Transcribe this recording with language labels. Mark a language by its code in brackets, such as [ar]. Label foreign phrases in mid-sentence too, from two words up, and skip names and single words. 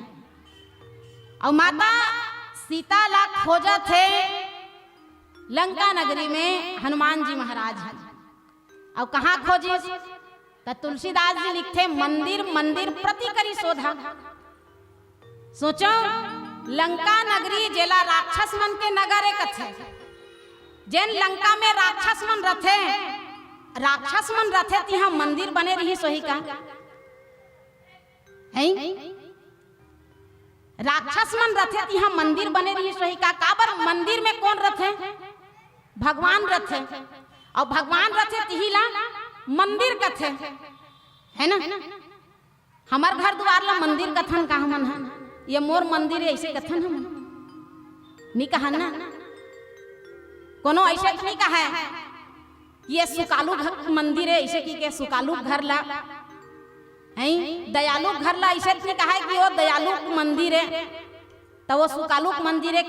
[hne] और माता सीता ला खोजा थे लंका नगरी में हनुमान जी महाराज हैं। और कहाँ खोजी? तो तुलसीदास जी लिखते [awa] मंदिर मंदिर प्रति करी शोधा। [hne] सोचो लंका नगरी जेला राक्षस मन के नगर एक थे। जेन लंका में राक्षस मन रथे तिहा मंदिर बने रही सोही का है। राक्षस मन रथे तिहा मंदिर बने रही सोही का। काबर मंदिर में कौन रथे? भगवान रथे। और भगवान रथे तिहिला मंदिर कथे है ना। हमार घर द्वार ला मंदिर कथन का हमन है, ये मोर मंदिर है ऐसे कथन हम नहीं कहा ना। कोनो ऐसे नहीं कहा है ये सुकालू घर मंदिर है ऐसे की के सुकालू घर ला है, दयालु घर ला ऐसे नहीं कहा है कि वो दयालु मंदिर है तो वो सुकालू मंदिर है।